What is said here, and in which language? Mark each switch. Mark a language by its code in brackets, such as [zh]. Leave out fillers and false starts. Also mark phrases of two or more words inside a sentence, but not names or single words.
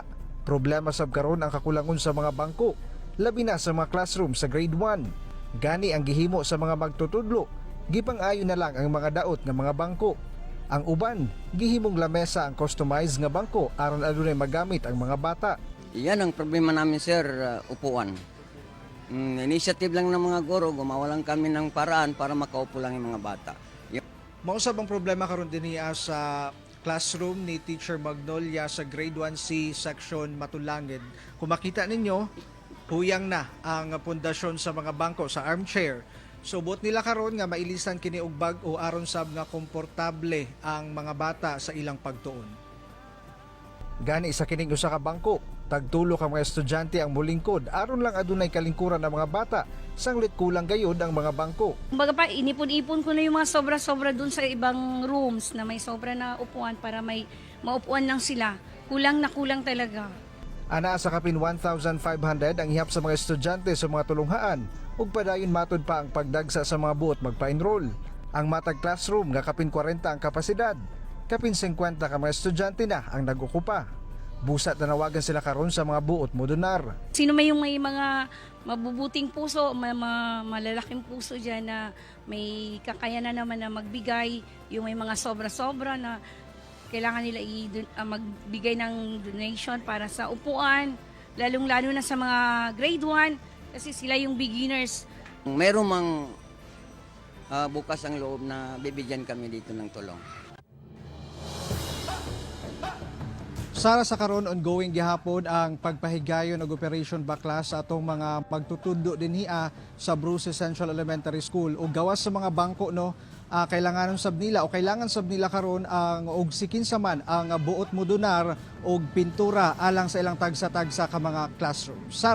[ceb] Problema sab karon ang kakulangon sa mga bangko, labi na sa mga classroom sa grade 1. Gani ang gihimo sa mga magtutudlo, gipang-ayo na lang ang mga daot nga mga bangko. Ang uban, gihimong lamesa ang customized nga bangko aron adunay magamit ang mga bata. [tl] Yan ang problema namin, sir, upuan. Initiative lang ng mga guro, gumawa lang kami ng paraan para makaupo lang yung mga bata. [ceb] Mausab ang problema karon dinhi sa classroom ni Teacher Magnolia sa grade 1C section Matulangin. Kung makita ninyo, huyang na ang pundasyon sa mga bangko sa armchair. So buot nila karon nga mailisan kini og bag-o aron sab nga komportable ang mga bata sa ilang pagtuon. Gani sa kining usa ka bangko, tagtulo ka mga estudyante ang mulingkod aron lang adunay kalingkuran ang mga bata, sanglit kulang gayud ang mga bangko. [tl] Kumbaga pa, inipon-ipon ko na yung mga sobra-sobra dun sa ibang rooms na may sobra na upuan para may maupuan lang sila. Kulang na kulang talaga. [ceb] Ana sa kapin 1,500 ang ihap sa mga estudyante sa mga tulunghaan ug padayon matud pa ang pagdagsa sa mga buot magpa-enroll. Ang matag classroom nga kapin 40 ang kapasidad, kapin 50 ka mga estudyante na ang nag-okupa. Busat na nawagan sila karon sa mga buot modular. [tl] Sino may yung may mga mabubuting puso, malalaking puso dyan na may kakayanan naman na magbigay, yung may mga sobra-sobra na kailangan nila magbigay ng donation para sa upuan, lalong-lalo na sa mga grade 1 kasi sila yung beginners. Meron mang bukas ang loob na bibigyan kami dito ng tulong. [ceb] Sara sa karon ongoing gihapon ang pagpahigayon og Operation Baklas sa atong mga magtutundo dinhi sa Bruce Central Elementary School ug gawas sa mga bangko kailangan sab nila karon ang og sikinsa man ang buot modular og pintura alang sa ilang tagsa-tagsa ka mga classroom.